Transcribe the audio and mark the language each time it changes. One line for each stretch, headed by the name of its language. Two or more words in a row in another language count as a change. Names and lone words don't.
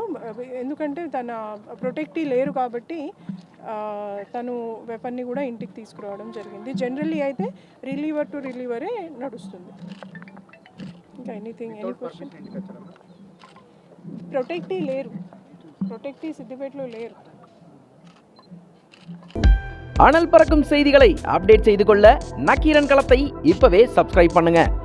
Telugu: ఎందుకంటే తన ప్రొటెక్టీ లేరు కాబట్టి తను వెపన్ని కూడా ఇంటికి తీసుకురావడం జరిగింది. జనరల్లీ అయితే రిలీవర్ టు రిలీవరే నడుస్తుంది. ఇంకా
English: any question?
Telugu: ప్రొటెక్టీ సిద్దిపేటలో లేరు.
Tamil: அனல் பறக்கும் செய்திகளை அப்டேட் செய்து கொள்ள நக்கீரன் களத்தை இப்பவே சப்ஸ்கிரைப் பண்ணுங்க.